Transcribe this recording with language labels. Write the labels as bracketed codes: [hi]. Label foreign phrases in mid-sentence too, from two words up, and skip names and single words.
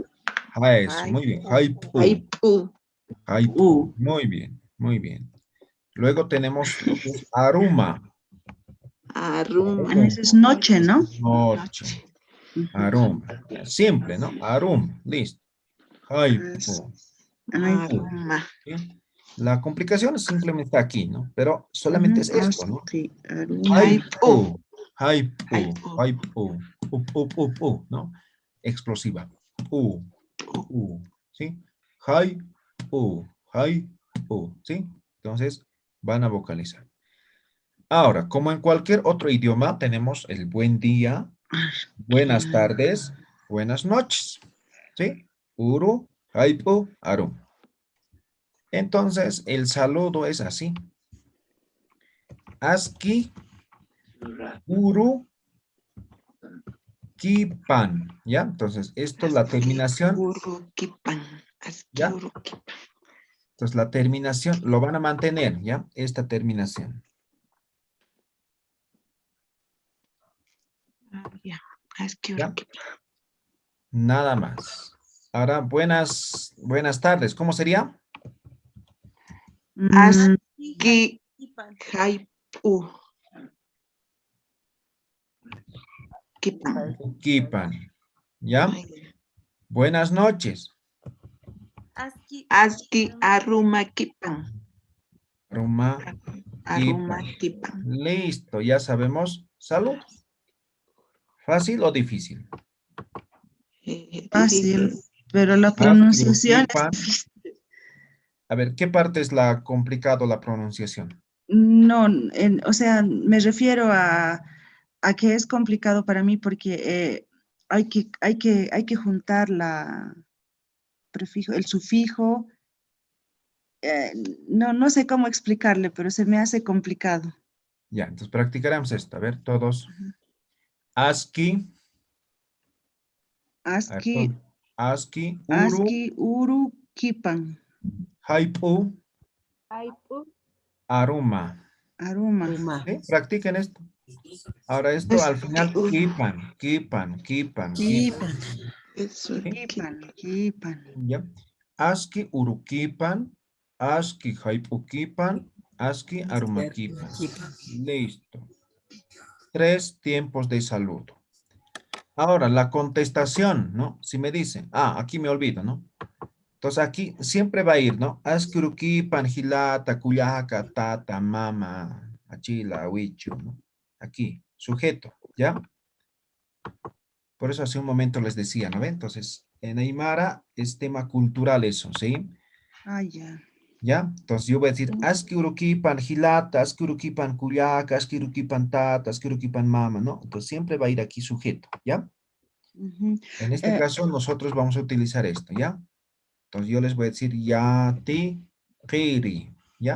[es] Eso, muy bien. Haipu. Haipu. Haipu. Muy bien, muy bien. Luego tenemos lo que es Aruma. Aruma. Esa es noche, ¿no? Noche. Aruma. Simple, ¿no? Arum. Listo. Haipu. Aruma. ¿Sí? La complicación simplemente está aquí, ¿no? Pero solamente es esto, ¿no? Haipu. Haipu. Haipu. ¿No? Explosiva. ¿Sí? Haipu. ¿Sí? Entonces, van a vocalizar. Ahora, como en cualquier otro idioma, tenemos el buen día, buenas tardes, buenas noches. ¿Sí? [ay] Uru, haipu, arum. [es] Entonces, el saludo es así. [ay] Aski, uru, [es] kipan. ¿Ya? Entonces, esto es la terminación. Urukipan. ¿Ya? Urukipan. Entonces, la terminación lo van a mantener, ¿ya? Esta terminación. Ya. ¿Ya? Nada más. Ahora, buenas tardes. ¿Cómo sería? [ay] Aski haipu. [es] Kipan. Kipan. ¿Ya? Buenas noches. [ay] Aski aruma kipan. [es] Ruma, Aruma kipan. kipan. Listo, ya sabemos. Salud. ¿Fácil o difícil? Fácil, Difícil. pero la Aski, pronunciación es kipan. difícil. A ver, ¿qué parte es la complicado la pronunciación? No, o sea, me refiero a que es complicado para mí porque hay que juntar la prefijo, el sufijo. eh, no sé cómo explicarle, pero se me hace complicado. Ya, entonces practicaremos esto. A ver, todos. Aski. A ver, Aski, todos. [ay] Aski, uru, uru, kipan, [es] haipu, Haipu, aruma. aruma. ¿Sí? Practiquen esto. Ahora esto al final, [ay] kipan, kipan, kipan, kipan. [es] Eso. ¿Sí? Kipan. ¿Ya? [ay] Aski urukipan, aski haipukipan, aski arumakipan. [es] Listo. 3 tiempos de saludo. Ahora, la contestación, ¿no? Si me dicen, aquí me olvido, ¿no? Entonces aquí siempre va a ir, ¿no? [ay] Aski urukipan, hilata, cuyaca, tata, mama, achila, huichu, [es] ¿no? Aquí, sujeto, ¿ya? Por eso hace un momento les decía, ¿no ve? Entonces, en Aymara es tema cultural eso, ¿sí? Ya. ¿Ya? Entonces yo voy a decir, [ay] aski urukipan hilata, aski urukipan cuyaca, aski urukipan tata, aski urukipan mama, [es] ¿no? Entonces siempre va a ir aquí sujeto, ¿ya? En este caso nosotros vamos a utilizar esto, ¿ya? Entonces yo les voy a decir, [ay] yati qiri, [es] ¿ya?